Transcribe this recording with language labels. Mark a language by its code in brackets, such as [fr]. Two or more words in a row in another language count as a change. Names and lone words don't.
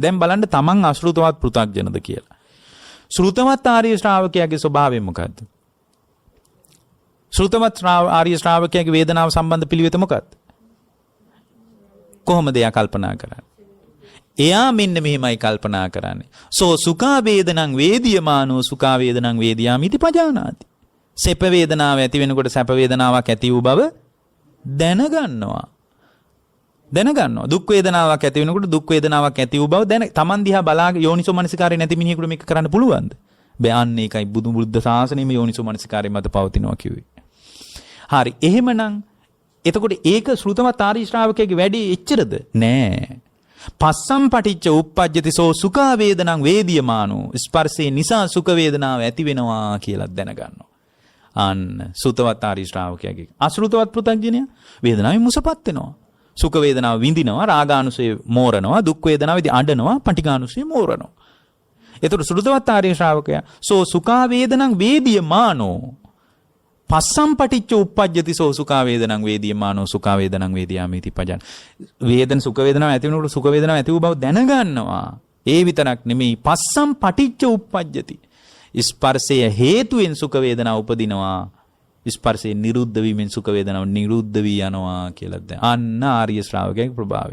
[si] දැන් බලන්න තමන් අශෘතවත් පෘථග්ජනද කියලා. ශ්‍රුතවත් ආර්ය ශ්‍රාවකයාගේ ස්වභාවය මොකද්ද? ශ්‍රුතවත් ආර්ය ශ්‍රාවකයාගේ වේදනාව සම්බන්ධ පිළිවෙත මොකක්ද? කොහොමද එයා කල්පනා කරන්නේ? එයා මෙන්න මෙහෙමයි කල්පනා කරන්නේ. [pi] සෝ සුඛා වේදනං වේදියමානෝ සුඛා වේදනං වේදියාමිති පජානාති. [si] සැප වේදනාව ඇති වෙනකොට සැප වේදනාවක් ඇති වූ බව දැනගන්නවා. දුක් වේදනාවක් ඇති වෙනකොට දුක් වේදනාවක් ඇති වූ බව තමන් දිහා බලාගෙන යෝනිසෝ මනසිකාරය නැති මිනිහෙකුට මේක කරන්න පුළුවන්ද? බෑ. අන්න ඒකයි බුද්ධ ශාසනයෙම යෝනිසෝ මනසිකාරය මත පවතිනවා කිව්වේ. හරි. එහෙමනම් එතකොට ඒක ශ්‍රුතවත් ආර්ය ශ්‍රාවකයාගේ වැඩි එච්චරද? නෑ. [pi] පස්සම් පටිච්ච උප්පජ්ජති සෝ සුඛා වේදනං වේදියමානෝ [si] ස්පර්ශේ නිසා සුඛ වේදනාව ඇති වෙනවා කියලා දැනගන්නවා. අන්න සුතවත් ආර්ය ශ්‍රාවකයාගේ. අසෘතවත් පෘථග්ජනයා වේදනාවෙන් මුසපත් වෙනවා. සුඛ වේදනාව විඳිනවා, රාගානුසය මෝරනවා, දුක් වේදනාවේදී අඬනවා, පටිඝානුසය මෝරනවා. එතකොට සෘතවත් ආර්ය ශ්‍රාවකයා [pi] සෝ සුඛා වේදනං වේදියමානෝ පස්සම් පටිච්ච උප්පජ්ජති සෝ සුඛා වේදනං වේදියමානෝ සුඛා වේදනං වේදියාමිති පජාන. [si] වේදන සුඛ වේදනාව ඇති වෙනකොට සුඛ වේදනාව ඇති වූ බව දැනගන්නවා. ඒ විතරක් නෙමෙයි [pi] පස්සම් පටිච්ච උප්පජ්ජති. [si] ස්පර්ශය හේතුවෙන් සුඛ වේදනාව උපදිනවා. ස්පර්ශේ නිරුද්ධ වීමෙන් සුඛ වේදනාව නිරුද්ධ වී යනවා කියලා දැන්. අන්න ආර්ය ශ්‍රාවකයාගේ ප්‍රභාවය.